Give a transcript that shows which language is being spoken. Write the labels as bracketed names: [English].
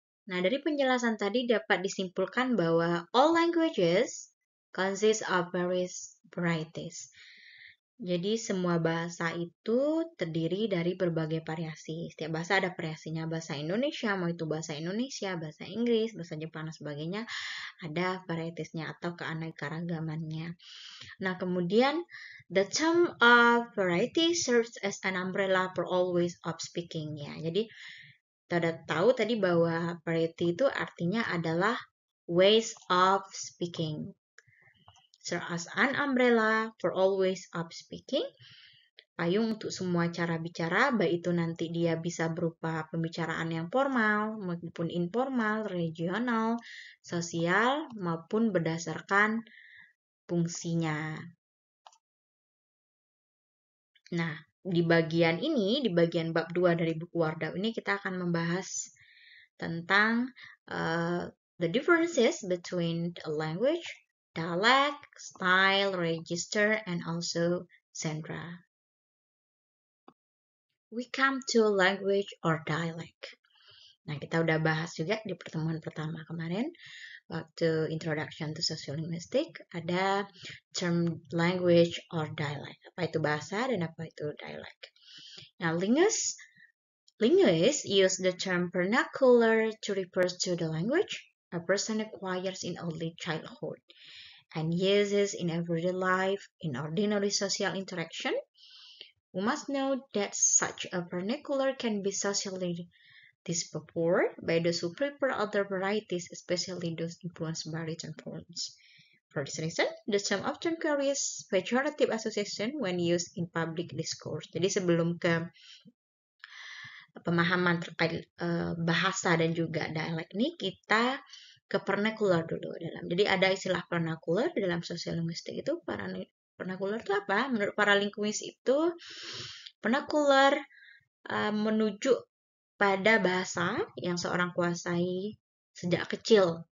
[Indonesian] Nah, dari penjelasan tadi dapat disimpulkan bahwa [English] all languages consist of various varieties. [Indonesian] Jadi semua bahasa itu terdiri dari berbagai variasi. Setiap bahasa ada variasinya. Bahasa Indonesia, mau itu bahasa Indonesia, bahasa Inggris, bahasa Jepang, dan sebagainya, ada varietiesnya atau keanekaragamannya. Nah, kemudian [English] the term of variety serves as an umbrella for all ways of speaking, ya. [Indonesian] Jadi kita tahu tadi bahwa variety itu artinya adalah [English] ways of speaking. Serve as an umbrella for all ways of speaking. [Indonesian] Payung untuk semua cara bicara, baik itu nanti dia bisa berupa pembicaraan yang formal, maupun informal, regional, sosial, maupun berdasarkan fungsinya. Nah, di bagian ini, di bagian bab 2 dari buku Wardaf ini kita akan membahas tentang [English] the differences between a language, dialect, style, register, and also genre. We come to language or dialect. [Indonesian] Nah, kita udah bahas juga di pertemuan pertama kemarin, waktu Introduction to Sociolinguistics, ada term language or dialect. Apa itu bahasa dan apa itu dialect. [English] Now, linguists use the term vernacular to refer to the language a person acquires in early childhood and uses in everyday life in ordinary social interaction. We must know that such a vernacular can be socially disfavored by those who prefer other varieties, especially those influenced by written forms. For this reason, the term often carries pejorative association when used in public discourse. [Indonesian] Jadi sebelum ke pemahaman terkait bahasa dan juga dialek ini, kita ke vernacular dulu dalam. Jadi ada istilah vernacular dalam sosiolinguistik itu. Vernacular itu apa? Menurut para linguis itu vernacular menuju pada bahasa yang seorang kuasai sejak kecil.